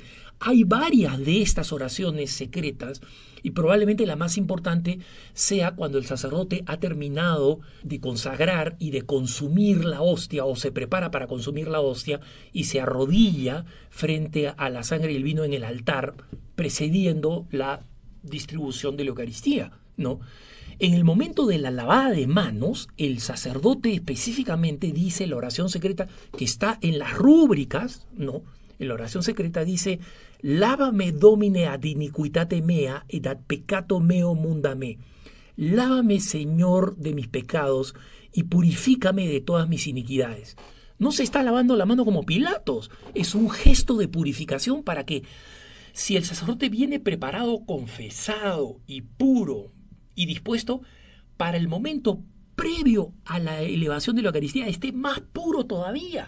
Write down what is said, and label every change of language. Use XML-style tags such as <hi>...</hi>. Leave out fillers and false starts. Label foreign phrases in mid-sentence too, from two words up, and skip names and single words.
<es>Hay varias de estas oraciones secretas, y probablemente la más importante sea cuando el sacerdote ha terminado de consagrar y de consumir la hostia, o se prepara para consumir la hostia y se arrodilla frente a la sangre y el vino en el altar, precediendo la distribución de la Eucaristía, ¿no? En el momento de la lavada de manos, el sacerdote específicamente dice la oración secreta que está en las rúbricas, ¿no? En la oración secreta dice:</es> <la>lávame domine ad iniquitate mea et ad peccato meo munda me.</la> <es>Lávame, Señor, de mis pecados y purifícame de todas mis iniquidades. No se está lavando la mano como Pilatos, es un gesto de purificación para que, si el sacerdote viene preparado, confesado y puro y dispuesto, para el momento previo a la elevación de la Eucaristía esté más puro todavía.</es>